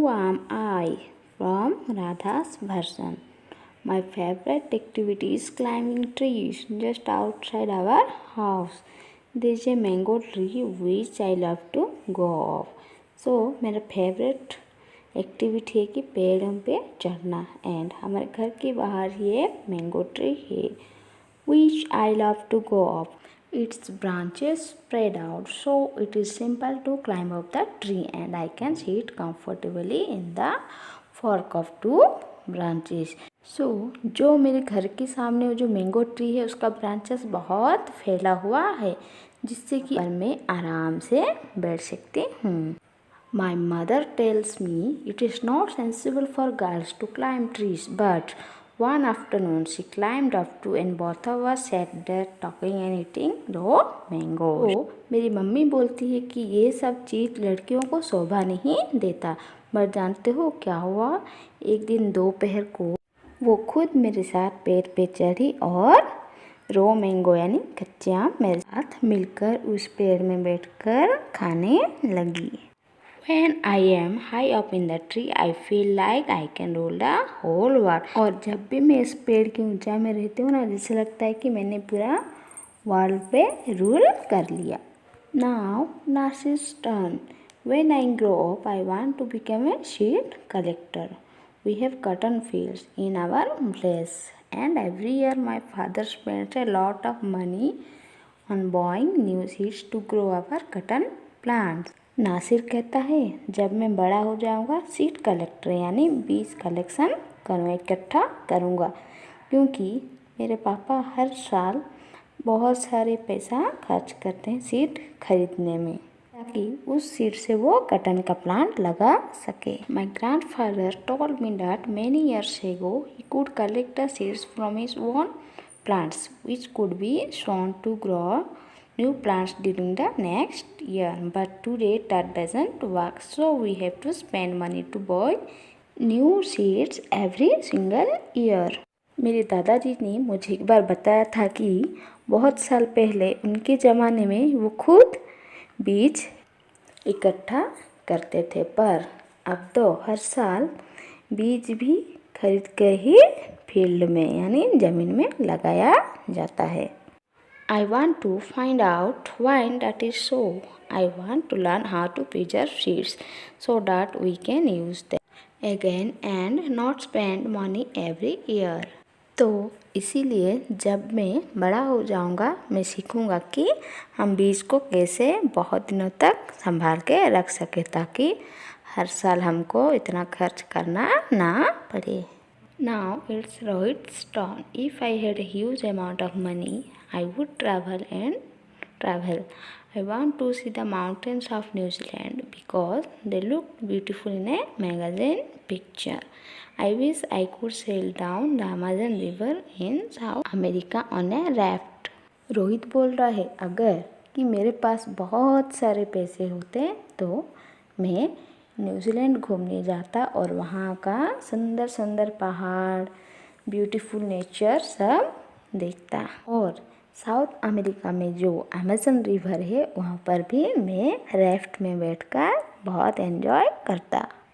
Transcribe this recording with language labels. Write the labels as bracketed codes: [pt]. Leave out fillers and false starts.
[en] am I from Radha's version. My favorite activity is climbing trees just outside our house. There is a mango tree which I love to go up. [hi] So मेरा favorite activity है कि पेड़ों पे चढ़ना and हमारे घर के बाहर ही एक मैंगो ट्री है [en] which I love to go up. Its branches spread out so it is simple to climb up the tree and I can sit comfortably in the fork of two branches. [hi] So जो मेरे घर के सामने जो mango tree है उसका branches बहुत फैला हुआ है जिससे कि मैं आराम से बैठ सकती हूँ. [en] My mother tells me it is not sensible for girls to climb trees, but one afternoon she climbed up to and both of us sat there talking and eating raw mangoes. [hi] तो मेरी mummy बोलती है कि ये सब चीज़ लड़कियों को शोभा नहीं देता, बट जानते हो क्या हुआ? एक दिन दोपहर को वो खुद मेरे साथ पेड़ पे चढ़ी और रो मैंगो यानी कच्चे आम मेरे साथ मिलकर उस पेड़ में बैठकर खाने लगी. [en] When I am high up in the tree, I feel like I can rule the whole world. [hi] और जब भी मैं इस पेड़ की ऊंचाई में रहती हूँ ना, जैसे लगता है कि मैंने पूरा वर्ल्ड पे रूल कर लिया. [en] Now, Narcis's turn. When I grow up, I want to become a seed collector. We have cotton fields in our place, and every year my father spends a lot of money on buying new seeds to grow our cotton plants. [hi] Nasir कहता है जब मैं बड़ा हो जाऊंगा seed collector यानी बीज collection करूँगा, इकट्ठा करूँगा, क्योंकि मेरे पापा हर साल बहुत सारे पैसा खर्च करते हैं सीड खरीदने में ताकि उस सीड से वो कटन का प्लांट लगा सके. [en] My grandfather told me that many years ago he could collect the seeds from his own plants which could be sown to grow new plants during the next year, but today that doesn't work, so we have to spend money to buy new seeds every single year. [hi] मेरे दादाजी ने मुझे एक बार बताया था कि बहुत साल पहले उनके ज़माने में वो खुद बीज इकट्ठा करते थे, पर अब तो हर साल बीज भी खरीद कर ही फील्ड में यानी ज़मीन में लगाया जाता है. [en] I want to find out why that is so. I want to learn how to preserve seeds so that we can use them again and not spend money every year. [hi] तो इसीलिए जब मैं बड़ा हो जाऊंगा मैं सीखूंगा कि हम बीज को कैसे बहुत दिनों तक संभाल के रख सके ताकि हर साल हमको इतना खर्च करना ना पड़े. [en] Now it's Rohit's turn. If I had a huge amount of money, I would travel and travel. I want to see the mountains of New Zealand because they look beautiful in a magazine picture. I wish I could sail down the Amazon River in South America on a raft. [hi] Rohit बोल रहा है अगर कि मेरे पास बहुत सारे पैसे होते तो मैं न्यूजीलैंड घूमने जाता और वहाँ का सुंदर सुंदर पहाड़ ब्यूटीफुल नेचर सब देखता और साउथ अमेरिका में जो अमेज़न रिवर है वहाँ पर भी मैं राफ्ट में बैठकर बहुत एंजॉय करता.